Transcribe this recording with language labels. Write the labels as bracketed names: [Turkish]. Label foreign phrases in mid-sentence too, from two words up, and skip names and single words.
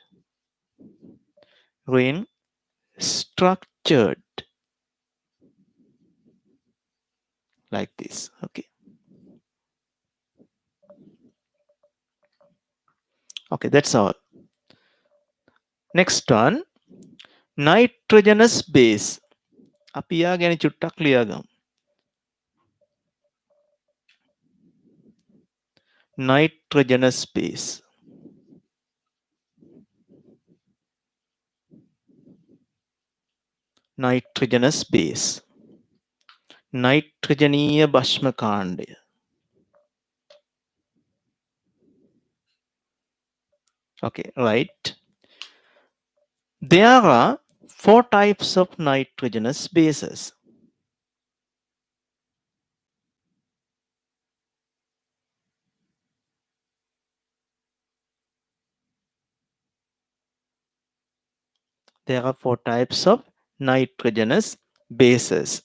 [English] Ring structured like this. Okay. Okay, that's all. Next one, nitrogenous base. [Sinhala] අපි යා ගැන චුට්ටක් ලියාගමු. [English] Nitrogenous base. Nitrogenous base. [Sinhala] නයිට්‍රජනීය භෂ්ම කාණ්ඩය. [English] Okay, right. There are 4 types of nitrogenous bases. There are 4 types of nitrogenous bases.